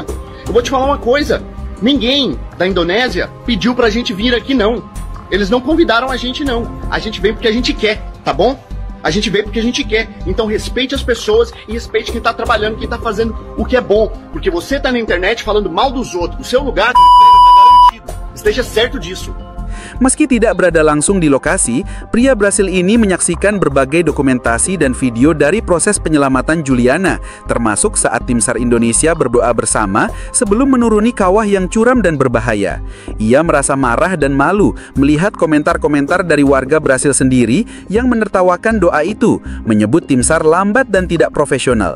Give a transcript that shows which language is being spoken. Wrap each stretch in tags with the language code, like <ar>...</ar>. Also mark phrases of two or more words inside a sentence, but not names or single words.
<pt>Eu vou te falar uma coisa. Ninguém da Indonésia pediu pra gente vir aqui, não. Eles não convidaram a gente, não. A gente vem porque a gente quer, tá bom? A gente veio porque a gente quer. Então respeite as pessoas e respeite quem tá trabalhando, quem tá fazendo o que é bom. Porque você tá na internet falando mal dos outros. O seu lugar tá garantido. Esteja certo disso.</pt> <id>Meski tidak berada langsung di lokasi, pria Brasil ini menyaksikan berbagai dokumentasi dan video dari proses penyelamatan Juliana, termasuk saat tim SAR Indonesia berdoa bersama sebelum menuruni kawah yang curam dan berbahaya. Ia merasa marah dan malu melihat komentar-komentar dari warga Brasil sendiri yang menertawakan doa itu, menyebut tim SAR lambat dan tidak profesional.</id>